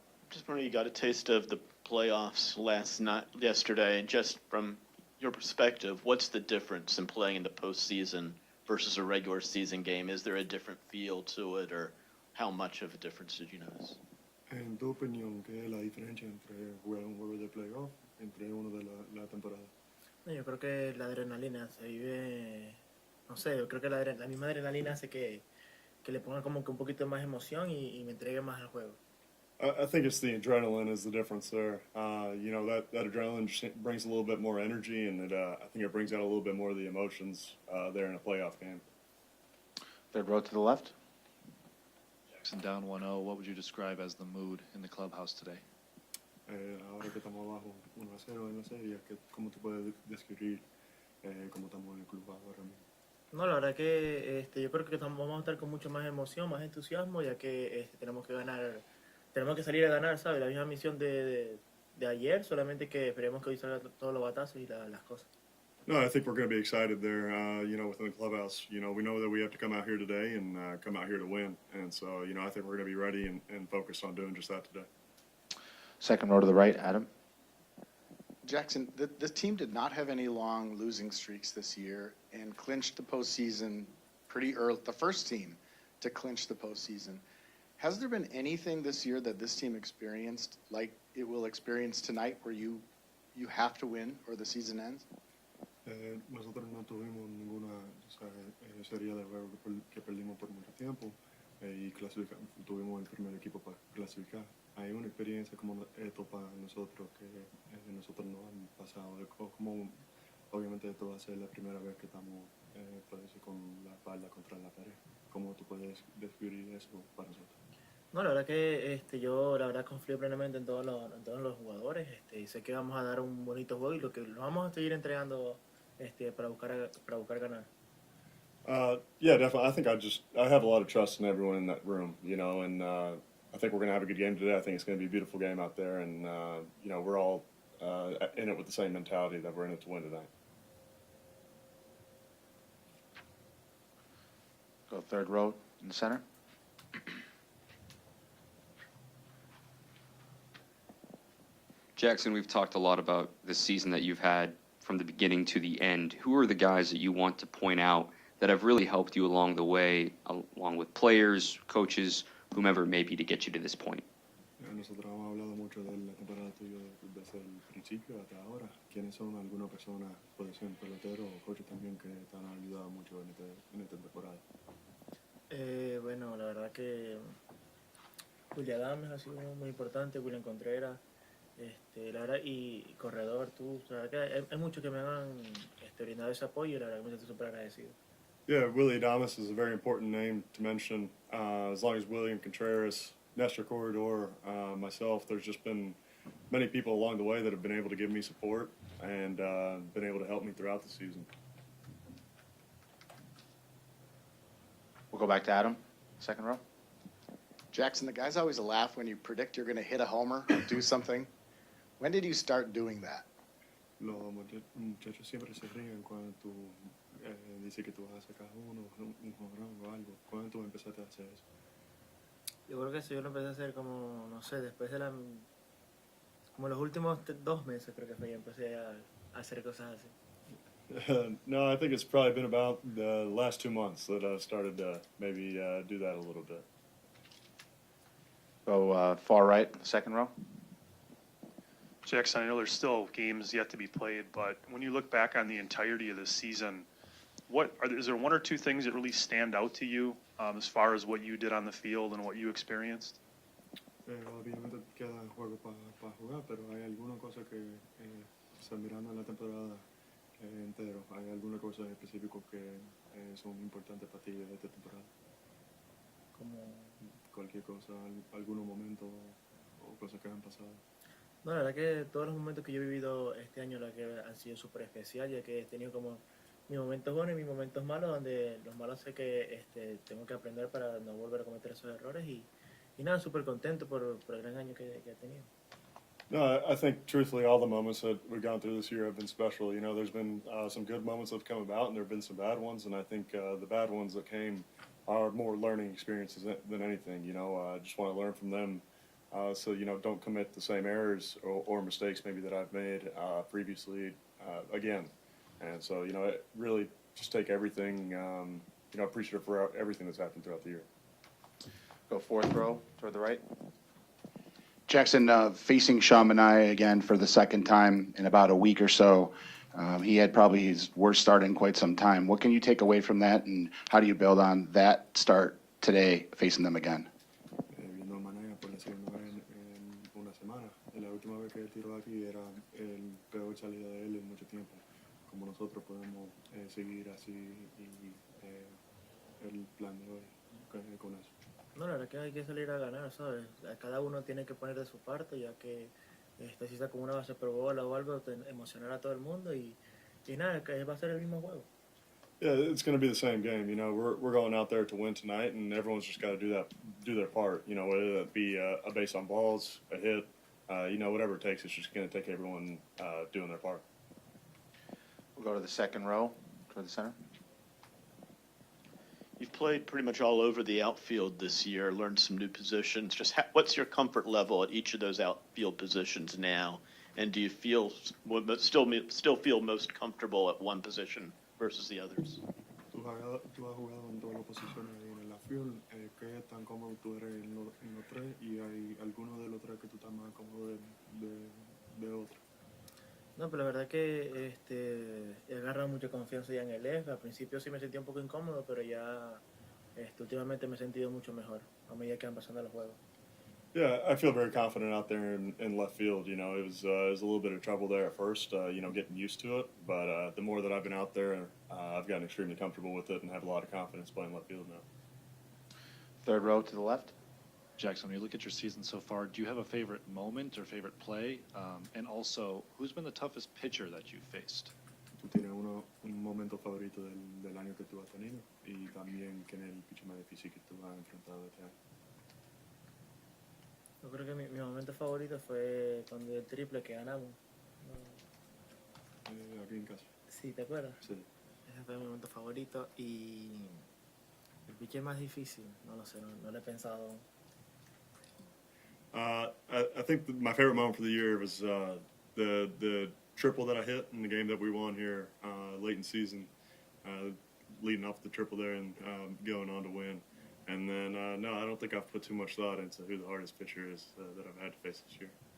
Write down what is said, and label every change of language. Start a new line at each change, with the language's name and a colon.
English: Just wondering, you got a taste of the playoffs yesterday, and just from your perspective, what's the difference in playing in the postseason versus a regular season game? Is there a different feel to it, or how much of a difference did you notice?
Spanish: En tu opinión, ¿qué es la diferencia entre jugar un juego de playoff entre uno de la temporada? No, yo creo que la adrenalina se vive, no sé, yo creo que la misma adrenalina hace que le ponga como que un poquito más emoción y me entregue más al juego.
English: I think it's the adrenaline is the difference there. That adrenaline just brings a little bit more energy, and I think it brings out a little bit more of the emotions there in a playoff game. Third row to the left. Jackson down 1-0. What would you describe as the mood in the clubhouse today?
Spanish: Ahora que estamos abajo 1-0 en la serie, ¿cómo tú puedes describir cómo estamos en el club ahora mismo? No, la verdad que yo creo que vamos a estar con mucho más emoción, más entusiasmo, ya que tenemos que ganar, tenemos que salir a ganar, ¿sabes? La misma misión de ayer, solamente que esperemos que hoy salgan todos los batazos y las cosas.
English: No, I think we're going to be excited there, within the clubhouse. We know that we have to come out here today and come out here to win. And so, I think we're going to be ready and focused on doing just that today. Second row to the right, Adam. Jackson, the team did not have any long losing streaks this year and clinched the postseason pretty early, the first team to clinch the postseason. Has there been anything this year that this team experienced like it will experience tonight where you have to win or the season ends?
Spanish: Nosotros no tuvimos ninguna serie de juegos que perdimos por mucho tiempo y tuvimos el primer equipo para clasificar. Hay una experiencia como esto para nosotros que nosotros no han pasado. Como obviamente esto va a ser la primera vez que estamos con la espalda contra la pared. ¿Cómo tú puedes describir eso para nosotros? No, la verdad que yo la verdad confío plenamente en todos los jugadores, y sé que vamos a dar un bonito juego y lo que nos vamos a seguir entregando para buscar ganar.
English: Yeah, definitely. I think I have a lot of trust in everyone in that room, and I think we're going to have a good game today. I think it's going to be a beautiful game out there, and we're all in it with the same mentality that we're in it to win tonight. Go third row in the center. Jackson, we've talked a lot about the season that you've had from the beginning to the end. Who are the guys that you want to point out that have really helped you along the way, along with players, coaches, whomever may be, to get you to this point?
Spanish: Nosotros hemos hablado mucho de la temporada tuya desde el principio hasta ahora. ¿Quiénes son algunas personas, puede ser peloteros o coaches también, que te han ayudado mucho en esta temporada? Bueno, la verdad que William Adames ha sido muy importante, William Contreras, la verdad, y corredor, tú, la verdad que hay muchos que me han brindado ese apoyo y la verdad que me siento súper agradecido.
English: Yeah, Willie Adames is a very important name to mention. As long as William Contreras, Nestor Corredor, myself, there's just been many people along the way that have been able to give me support and been able to help me throughout the season. We'll go back to Adam, second row. Jackson, the guys always laugh when you predict you're going to hit a homer or do something. When did you start doing that?
Spanish: Los muchachos siempre se ríen cuando tú dices que tú vas a sacar un jonrón o algo. ¿Cuándo tú empezaste a hacer eso? Yo creo que eso yo lo empecé a hacer como, no sé, después de como los últimos 2 meses creo que fue, yo empecé a hacer cosas así.
English: No, I think it's probably been about the last 2 months that I started to maybe do that a little bit. Go far right, second row. Jackson, I know there's still games yet to be played, but when you look back on the entirety of the season, is there 1 or 2 things that really stand out to you as far as what you did on the field and what you experienced?
Spanish: Obviamente queda juego para jugar, pero hay alguna cosa que, mirando la temporada entero, hay alguna cosa específica que son importantes para ti de esta temporada. Como Cualquier cosa, algunos momentos o cosas que han pasado. No, la verdad que todos los momentos que yo he vivido este año la que han sido súper especiales, ya que he tenido como mis momentos buenos y mis momentos malos, donde los malos sé que tengo que aprender para no volver a cometer esos errores y nada, súper contento por el gran año que he tenido.
English: No, I think truthfully, all the moments that we've gone through this year have been special. You know, there's been some good moments that have come about, and there have been some bad ones. And I think the bad ones that came are more learning experiences than anything. You know, I just want to learn from them, so you know, don't commit the same errors or mistakes maybe that I've made previously again. And so, you know, really just take everything. You know, appreciative for everything that's happened throughout the year. Go fourth row toward the right. Jackson, facing Sean Manaea again for the second time in about a week or so. He had probably his worst start in quite some time. What can you take away from that, and how do you build on that start today facing them again?
Spanish: Viendo a Manaya por lesionado en una semana. La última vez que él tiró aquí era el peor salida de él en mucho tiempo. Como nosotros podemos seguir así y el plan de hoy con eso. No, la verdad que hay que salir a ganar, ¿sabes? Cada uno tiene que poner de su parte, ya que si está con una base por bola o algo, emocionar a todo el mundo y nada, que va a ser el mismo juego.
English: Yeah, it's going to be the same game. You know, we're going out there to win tonight, and everyone's just got to do their part. You know, whether that be a base on balls, a hit, you know, whatever it takes. It's just going to take everyone doing their part. We'll go to the second row toward the center. You've played pretty much all over the outfield this year, learned some new positions. Just what's your comfort level at each of those outfield positions now? And do you feel still feel most comfortable at one position versus the others?
Spanish: Tú has jugado en todas las posiciones ahí en el outfield. ¿Qué tan cómodo tú eres en los tres? ¿Y hay alguno de los tres que tú estás más cómodo de otro? No, pero la verdad que he agarrado mucha confianza ya en el left. Al principio sí me sentía un poco incómodo, pero ya últimamente me he sentido mucho mejor a medida que van pasando los juegos.
English: Yeah, I feel very confident out there in left field. You know, it was a little bit of trouble there at first, you know, getting used to it. But the more that I've been out there, I've gotten extremely comfortable with it and have a lot of confidence playing left field now. Third row to the left. Jackson, when you look at your season so far, do you have a favorite moment or favorite play? And also, who's been the toughest pitcher that you've faced?
Spanish: ¿Tú tienes un momento favorito del año que tú has tenido? Y también, ¿quién es el pitcher más difícil que tú has enfrentado este año? Yo creo que mi momento favorito fue cuando el triple que ganamos. Aquí en casa. Sí, ¿te acuerdas? Sí. Ese fue mi momento favorito y el pitcher más difícil, no lo sé, no lo he pensado.
English: I think my favorite moment for the year was the triple that I hit in the game that we won here late in season, leading off the triple there and going on to win. And then, no, I don't think I've put too much thought into who the hardest pitcher is that I've had to face this year.